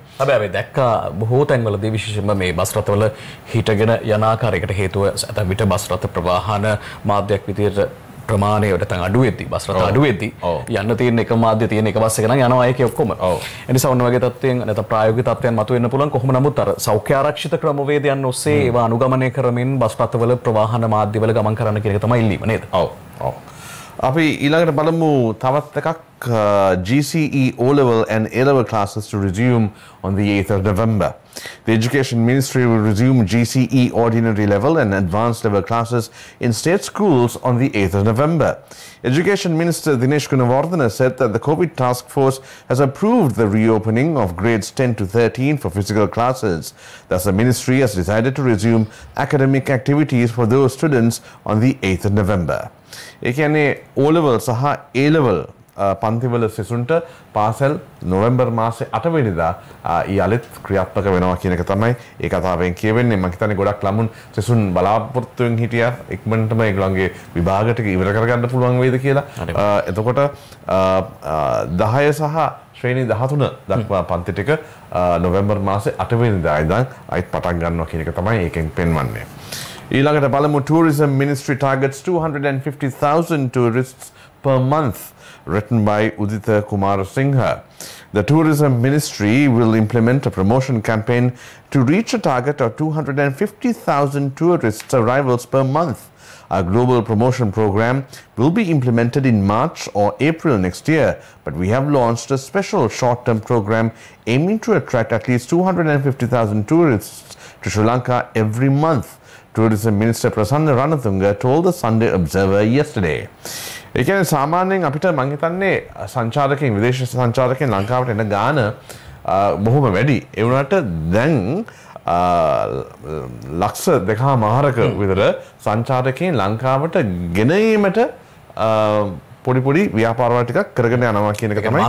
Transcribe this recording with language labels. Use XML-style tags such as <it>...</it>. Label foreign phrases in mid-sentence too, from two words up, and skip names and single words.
<si>හැබැයි අපි දැක්කා බොහෝ තැන්වලදී විශේෂයෙන්ම මේ බස් රථවල හිටගෙන යන ආකාරයකට හේතුව ඇතැම් විට බස් රථ ප්‍රවාහන මාධ්‍යයක් විදියට ප්‍රමාණය නැත්නම් අඩු වෙද්දී බස් රථ අඩු වෙද්දී යන්න තියෙන එක මාධ්‍ය තියෙන එක බස් එක නම් යනවා ඒකේ ඔක්කොම. ඒ නිසා ඔන්න වගේ තත්ත්වයන් නැත්නම් ප්‍රායෝගික තත්ත්වයන් මතුවෙන්න පුළුවන්. කොහොම නමුත් අර සෞඛ්‍ය ආරක්ෂිත ක්‍රමවේදයන් ඔස්සේ ඒවා අනුගමනය කරමින් බස් රථවල ප්‍රවාහන මාධ්‍යවල ගමන් කරන්න කියන එක තමයි ඉල්ලීම නේද? ඔව්. අපි ඊළඟට බලමු තවත් එකක්.</si> <en>GCE O-level and A-level classes to resume on the 8th of November. The Education Ministry will resume GCE ordinary level and advanced level classes in state schools on the 8th of November. Education Minister Dinesh Gunawardena said that the COVID task force has approved the reopening of grades 10 to 13 for physical classes. Thus, the ministry has decided to resume academic activities for those students on the 8th of November.</en> <si>ඒ කියන්නේ O-level සහ A-level පන්තිවල සිසුන්ට පාසල් නොවැම්බර් මාසේ 8 වෙනිදා යාලෙත් ක්‍රියාත්මක වෙනවා කියන එක තමයි ඒ කතාවෙන් කියවෙන්නේ. මම හිතන්නේ ගොඩක් ළමුන් සිසුන් බලාපොරොත්තුෙන් හිටියා ඉක්මනටම ඒගොල්ලන්ගේ විභාග ටික ඉවර කරගන්න පුළුවන් වේද කියලා. එතකොට 10 සහ ශ්‍රේණි 13 දක්වා පන්ති ටික නොවැම්බර් මාසේ 8 වෙනිදා ඉඳන් අයිත් පටන් ගන්නවා කියන එක තමයි ඒකෙන් පෙන්වන්නේ. ඊළඟට බලමු</si> <en>Tourism Ministry targets 250,000 tourists per month, written by Udita Kumarasinghe. The Tourism Ministry will implement a promotion campaign to reach a target of 250,000 tourists arrivals per month. Our global promotion program will be implemented in March or April next year, but we have launched a special short-term program aiming to attract at least 250,000 tourists to Sri Lanka every month. Tourism Minister Prasanna Ranatunga told the Sunday Observer yesterday.</en> <si>ඒ කියන්නේ සාමාන්‍යයෙන් අපිට මම හිතන්නේ සංචාරකයන් විදේශ සංචාරකයන් ලංකාවට එන ගාන බොහොම වැඩි. ඒ වුණාට දැන් ලක්ෂ 2.5ක විතර සංචාරකයන් ලංකාවට ගෙන ඒමට පොඩි ව්‍යාපාරවල ටිකක් කරගෙන යනවා කියන එක තමයි</si>